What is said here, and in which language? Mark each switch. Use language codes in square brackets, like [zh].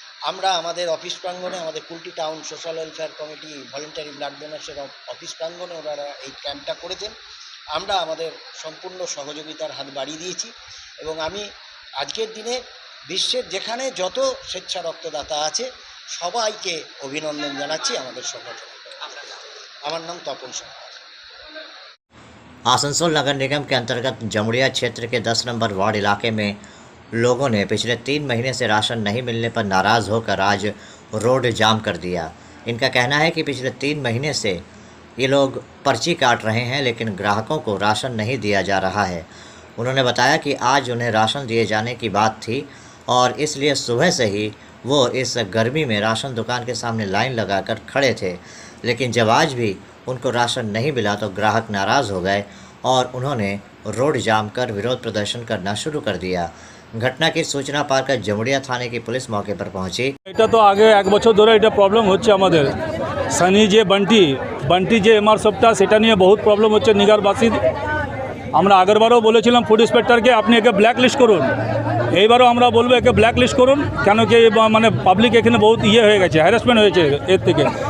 [bn] আমরা আমাদের অফিস প্রাঙ্গণে, আমাদের Kulti town social welfare committee voluntary blood ডোনার্সের office প্রাঙ্গণে ওনারা এই ক্যাম্পটা করেছেন। আমরা আমাদের সম্পূর্ণ সহযোগিতার হাত বাড়িয়ে দিয়েছি। এবং আমি আজকের দিনে বিশ্বের যেখানে যত স্বেচ্ছা রক্তদাতা আছে সবাইকে অভিনন্দন জানাচ্ছি আমাদের সংগঠনে। আমার নাম তপন সরকার। [hi] आसनसोल नगर निगम के अंतर्गत जमुड़िया क्षेत्र के 10 नंबर वार्ड इलाके में लोगों ने पिछले 3 महीने से राशन नहीं मिलने पर नाराज़ होकर आज रोड जाम कर दिया। इनका कहना है कि पिछले 3 महीने से ये लोग पर्ची काट रहे हैं, लेकिन ग्राहकों को राशन नहीं दिया जा रहा है। उन्होंने बताया कि आज उन्हें राशन दिए जाने की बात थी और इसलिए सुबह से ही वो इस गर्मी में राशन दुकान के सामने लाइन लगाकर खड़े थे, लेकिन जब आज भी उनको राशन नहीं मिला तो ग्राहक नाराज़ हो गए और उन्होंने रोड जाम कर विरोध प्रदर्शन करना शुरू कर दिया। घटना की सूचना पाकर जमुड़िया थाने की पुलिस मौके पर पहुंची। [bn] এটা তো আগে 1 বছর ধরে এটা প্রবলেম হচ্ছে আমাদের। সানি যে বান্টি যে এমআর সবটা, সেটা নিয়ে বহুত প্রবলেম হচ্ছে নিগারবাসী। আমরা আগেরবারও বলেছিলাম ফুড ইন্সপেক্টরকে আপনি একে ব্ল্যাক লিস্ট করুন, এইবারও আমরা বলবো একে ব্ল্যাক লিস্ট করুন। কেন কি মানে পাবলিক এখানে বহুত হয়ে গেছে, হ্যারাসমেন্ট হয়েছে এর থেকে।